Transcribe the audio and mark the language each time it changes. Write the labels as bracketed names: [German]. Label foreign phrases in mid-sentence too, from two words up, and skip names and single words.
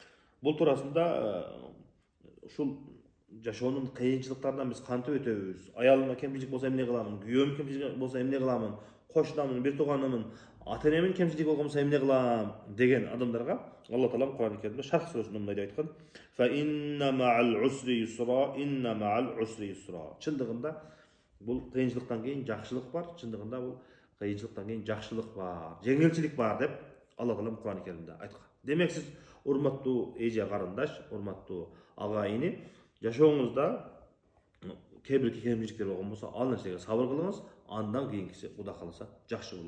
[Kyrgyz] Бул туурасында ушул жашоонун кыйынчылыктарынан биз кантип өтөбүз? Аялыма кемчилик болсо эмне кыламын? Күйөөм кемчилик болсо эмне кыламын? Кошунамын, бир тууганымын, ата энемин кемчилик болгон болсо эмне кылам деген адамдарга Алла Таала Кур'ан-ы Керимде Шарх сүрөсүндө мындай деп айткан: [Arabic] "فإن مع العسر يسرا إن مع العسر يسرا." [Kyrgyz] Чындыгында бул кыйынчылыктан кийин жакшылык бар, чындыгында бул кыйынчылыктан кийин жакшылык бар, жеңилчилик бар деп Алла Таала Кур'ан-ы Керимде айткан. Демек сиз урматтуу эже карындаш, урматтуу ага ине, жашооңузда кээ бир кемчиликтер болгон болсо, ал нерсеге сабыр кылыңыз, андан кийинкиси Кудай кааласа жакшы болот.